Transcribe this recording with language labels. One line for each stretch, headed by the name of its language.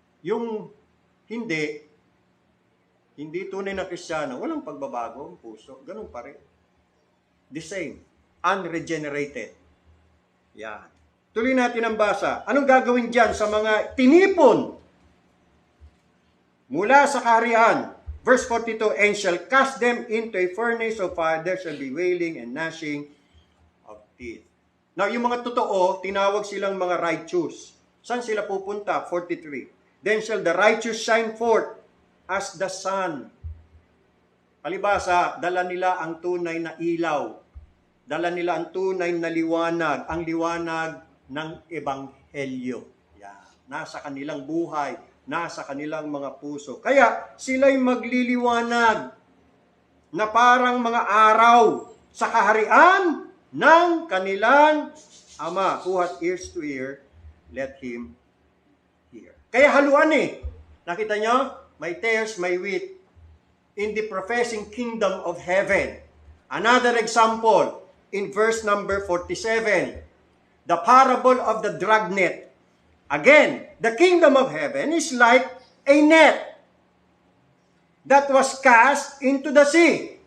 Filipino: Yung hindi tunay na Kristiyano, walang pagbabago ang puso. Ganun pa rin.
English: The same. Unregenerated.
Filipino: Yan. Tuloy natin ang basa. Anong gagawin dyan sa mga tinipon mula sa kaharian?
English: Verse 42, and shall cast them into a furnace of fire, there shall be wailing and gnashing of teeth.
Filipino: Now, yung mga totoo, tinawag silang mga righteous. Saan sila pupunta? 43.
English: Then shall the righteous shine forth as the sun.
Filipino: Palibasa, dala nila ang tunay na ilaw. Dala nila ang tunay na liwanag, ang liwanag ng ebanghelyo. Yan. Nasa kanilang buhay, nasa kanilang mga puso. Kaya sila'y magliliwanag na parang mga araw sa kaharian ng kanilang Ama.
English: Who hath ears to hear, let him hear.
Filipino: Kaya haluan Nakita nyo?
English: May tares, may wheat in the professing kingdom of heaven. Another example in verse number 47. The parable of the dragnet. Again, the kingdom of heaven is like a net that was cast into the sea.